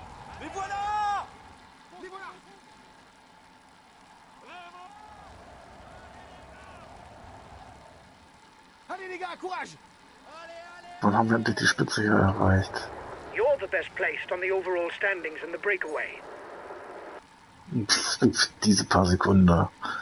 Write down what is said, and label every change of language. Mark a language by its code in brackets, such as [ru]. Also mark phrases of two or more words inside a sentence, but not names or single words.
[fr] Les voilà! Les voilà. Allez les gars, courage. [de] Wann haben wir endlich die Spitze hier erreicht? [en] You're the best placed on the overall standings in the breakaway. [de] Pff, diese paar Sekunden da.